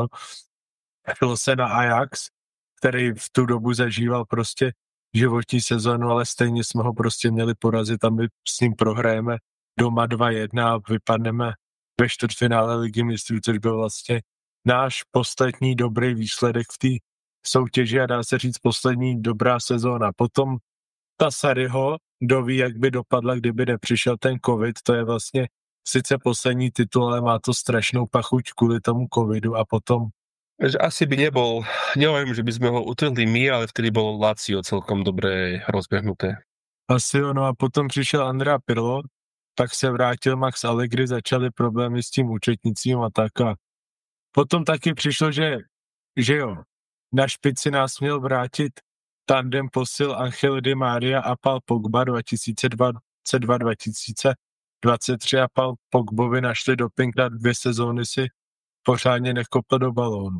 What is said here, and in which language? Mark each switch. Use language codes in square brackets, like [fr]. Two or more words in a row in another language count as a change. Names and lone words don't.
[cs] Šlo se na Ajax, který v tu dobu zažíval prostě životní sezonu, ale stejně jsme ho prostě měli porazit a my s ním prohrajeme doma 2-1 a vypadneme ve čtvrtfinále Ligy mistrů, což byl vlastně náš poslední dobrý výsledek v té soutěži a dá se říct poslední dobrá sezóna. Potom ta Sarriho, kdo ví, jak by dopadla, kdyby nepřišel ten covid, to je vlastně sice poslední titul, ale má to strašnou pachuť kvůli tomu covidu a potom [sk] Že asi by nebol, neviem, že by sme ho utrhli my, ale vtedy bolo Lazio celkom dobre rozbehnuté. [cs] Asi ono a potom přišel Andrea Pirlo, pak se vrátil Max Allegri, začaly problémy s tím účetnicím a tak a potom taky přišlo, že jo, na špici nás měl vrátit tandem posil Angel Di Maria a Paul Pogba 2022-2023 a Paul Pogbovi našli doping na 2 sezóny si pořádně nekopl do balónu.